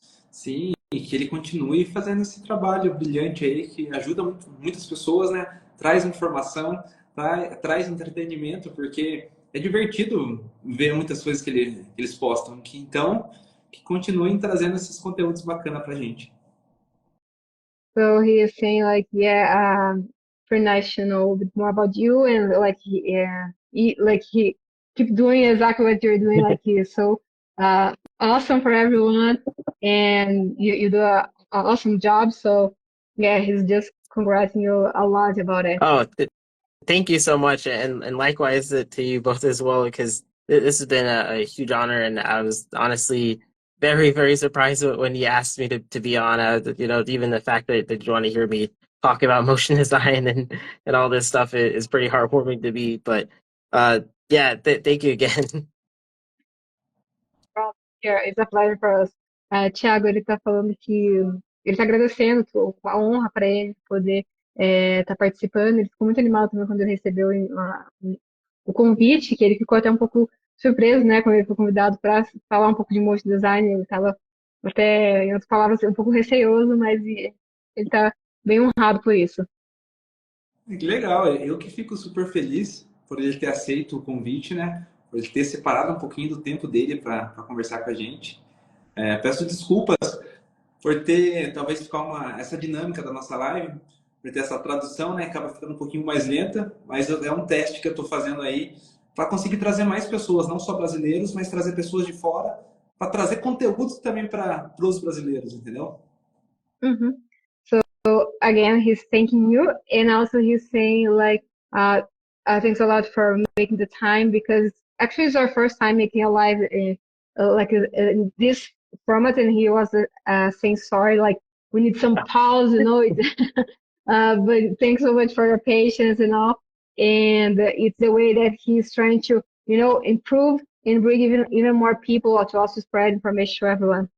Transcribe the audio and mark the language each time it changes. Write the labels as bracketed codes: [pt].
[pt] Sim, e que ele continue fazendo esse trabalho brilhante aí, que ajuda muitas pessoas, né? Traz informação, traz entretenimento, porque é divertido ver muitas coisas que eles postam. Então, que continuem trazendo esses conteúdos bacanas pra gente. [en] So he is saying like, yeah, pretty nice to know a bit more about you, and like he keep doing exactly what you're doing. Like he is so awesome for everyone, and you do a awesome job. So yeah, he's just congratulating you a lot about it. Oh, thank you so much, and likewise to you both as well, because this has been a huge honor, and I was honestly very, very surprised when you asked me to be on. Even the fact that you want to hear me talk about motion design and all this stuff is pretty heartwarming to me. But yeah, thank you again. Yeah, it's a pleasure for us. [pt] Tiago, ele está falando que ele está agradecendo a honra para ele poder estar participando. Ele ficou muito animado também quando ele recebeu o convite, que ele ficou até um pouco surpreso, né, quando ele foi convidado para falar um pouco de motion design. Ele estava até, em outras palavras, um pouco receoso, mas ele está bem honrado por isso. Que legal, eu que fico super feliz por ele ter aceito o convite, né? Por ele ter separado um pouquinho do tempo dele para conversar com a gente. Peço desculpas por ter, talvez, ficar essa dinâmica da nossa live, por ter essa tradução, né? Acaba ficando um pouquinho mais lenta, mas é um teste que eu estou fazendo aí para conseguir trazer mais pessoas, não só brasileiros, mas trazer pessoas de fora, para trazer conteúdos também para os brasileiros, entendeu? Uhum. [en] So again, he's thanking you, and also he's saying like, thanks a lot for making the time, because actually it's our first time making a live in this format, and he was saying sorry, like we need some pause, but thanks so much for your patience and all, and it's the way that he's trying to improve and bring even more people to also spread information to everyone.